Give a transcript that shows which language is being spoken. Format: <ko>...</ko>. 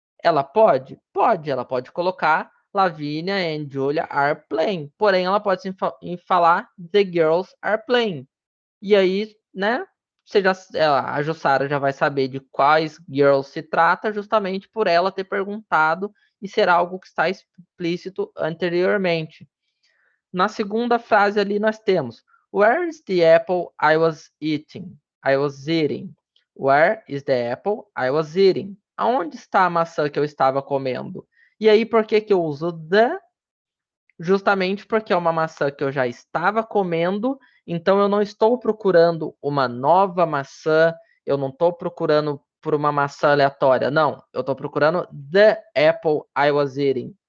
<pt>Ela pode? Pode, ela pode colocar</pt> <en>Lavínia and Julia are playing.</en> <pt>Porém, ela pode sim falar</pt> <en>The girls are playing.</en> <pt>E aí, né? Você já, a Jussara já vai saber de quais girls se trata, justamente por ela ter perguntado e ser algo que está explícito anteriormente. Na segunda frase ali nós temos</pt> <en>Where is the apple I was eating? I was eating. Where is the apple I was eating?</en> <pt>Aonde está a maçã que eu estava comendo? E aí, por que que eu uso the? Justamente porque é uma maçã que eu já estava comendo, então eu não estou procurando uma nova maçã, eu não estou procurando por uma maçã aleatória, não, eu estou procurando</pt> <en>the apple I was eating.</en>